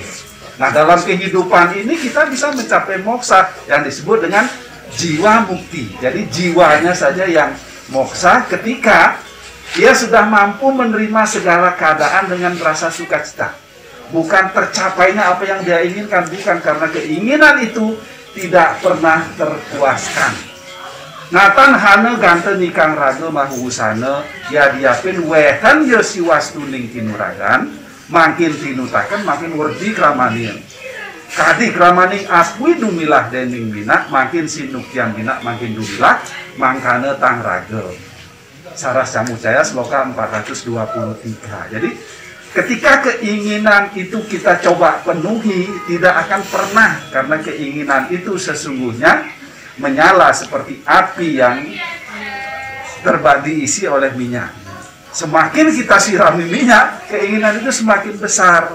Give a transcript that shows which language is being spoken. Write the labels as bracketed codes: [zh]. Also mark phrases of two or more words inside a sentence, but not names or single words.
[id] Nah, dalam kehidupan ini kita bisa mencapai moksa yang disebut dengan jiwa mukti. Jadi jiwanya saja yang moksa ketika dia sudah mampu menerima segala keadaan dengan rasa sukacita. Bukan tercapainya apa yang dia inginkan, bukan, karena keinginan itu tidak pernah terpuaskan. [kaw] Natan hana gante nikang raga mahusana ya diapin wehan yosi wastu ning tinuragan makin tinutakan makin werdi kramanin. Kadi kramaning aswi dumilah dening bina makin sinukyan bina makin dumilah mangkane tang raga. [id] Saras Camucaya sloka 423. Jadi ketika keinginan itu kita coba penuhi, tidak akan pernah, karena keinginan itu sesungguhnya menyala seperti api yang diisi oleh minyak. Semakin kita sirami minyak, keinginan itu semakin besar.